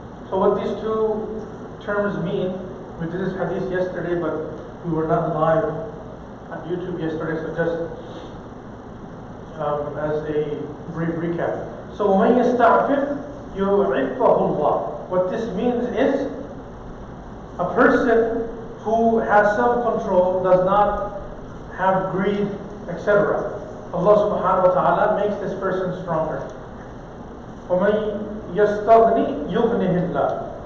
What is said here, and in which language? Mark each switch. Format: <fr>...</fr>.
<en>So what these two terms mean, we did this hadith yesterday, but we were not live on YouTube yesterday, so just as a brief recap. So</en> <ar>وَمَنْ يَسْتَعْفِفْ يُعِفَّهُ اللَّهُ.</ar> <en>What this means is, a person who has self-control, does not have greed, etc. Allah subhanahu wa ta'ala makes this person stronger.</en> <ar>وَمَنْ يَسْتَغْنِي يُغْنِهِ اللَّهُ.</ar>